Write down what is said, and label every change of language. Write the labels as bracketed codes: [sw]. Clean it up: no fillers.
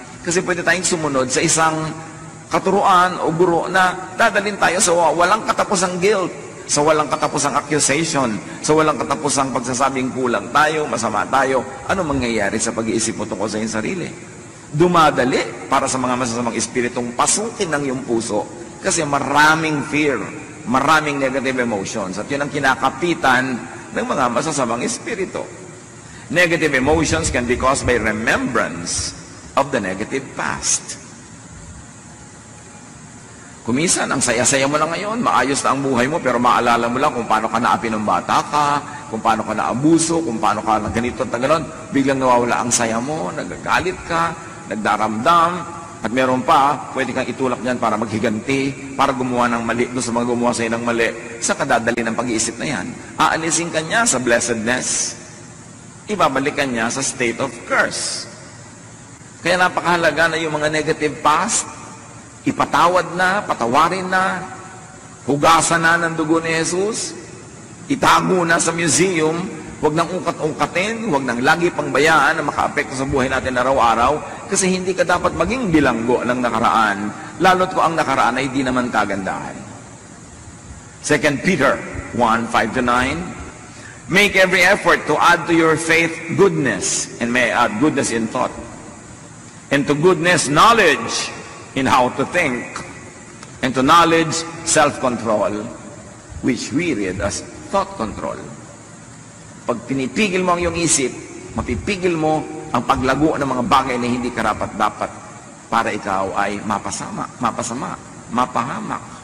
[tl] Kasi pwede tayong sumunod sa isang katuruan o guro na dadalhin tayo sa walang katapusang guilt, sa walang katapusang accusation, sa walang katapusang pagsasabing kulang tayo, masama tayo. Ano mangyayari sa pag-iisip mo tungkol sa iyong sarili? Dumadali para sa mga masasamang espiritong pasukin ng iyong puso. Kasi maraming fear, maraming negative emotions. At yun ang kinakapitan ng mga masasamang espiritu. [en] Negative emotions can be caused by remembrance of the negative past. [tl] Kuminsan, ang saya-saya mo lang ngayon, maayos na ang buhay mo, pero maalala mo lang kung paano ka naapi ng bata ka, kung paano ka naabuso, kung paano ka na ganito at gano'n, biglang nawawala ang saya mo, nagagalit ka, nagdaramdam, at meron pa, pwede kang itulak niyan para maghiganti, para gumawa ng mali, doon sa mga gumawa sa'yo ng mali, sa kadadali ng pag-iisip na yan. Aalisin ka niya sa blessedness, ibabalik ka niya sa [en] state of curse. [tl] Kaya napakahalaga na yung mga negative past, ipatawad na, patawarin na, hugasan na ng dugo ni Jesus, itago na sa museum, huwag nang ungkat-ungkatin, huwag nang lagi pang bayaan na makaapekto sa buhay natin araw-araw, kasi hindi ka dapat maging bilanggo ng nakaraan, lalo't kung ang nakaraan ay di naman kagandahan. [en] 2 Peter 1:5-9, make every effort to add to your faith goodness, and may add goodness in thought, and to goodness knowledge in how to think, and to knowledge self-control, which we read as thought control. [tl] Pag pinipigil mo ang iyong isip, mapipigil mo ang paglago ng mga bagay na hindi karapat-dapat para ikaw ay mapasama, mapahamak.